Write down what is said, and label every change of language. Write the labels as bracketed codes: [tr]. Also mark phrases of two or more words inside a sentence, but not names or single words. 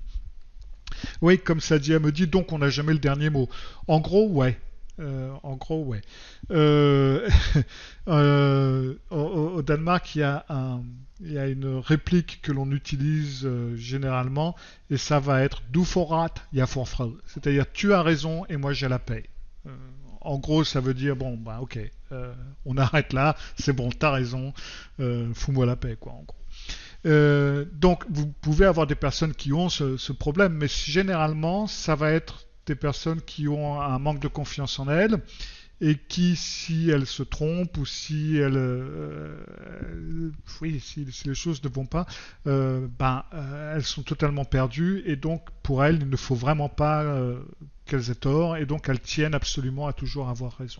[fr] Oui, comme Sadia me dit, donc on n'a jamais le dernier mot. En gros, ouais. Ouais. Au Danemark, il y a une réplique que l'on utilise généralement, et ça va être [da] "Du får ret, jeg får fred", [fr] c'est-à-dire tu as raison et moi j'ai la paix. En gros, ça veut dire bon, bah ok, on arrête là, c'est bon, t'as raison, fous-moi la paix, quoi, en gros. Donc, vous pouvez avoir des personnes qui ont ce problème, mais généralement, ça va être des personnes qui ont un manque de confiance en elles et qui, si elles se trompent ou si si les choses ne vont pas, elles sont totalement perdues et donc pour elles, il ne faut vraiment pas qu'elles aient tort et donc elles tiennent absolument à toujours avoir raison.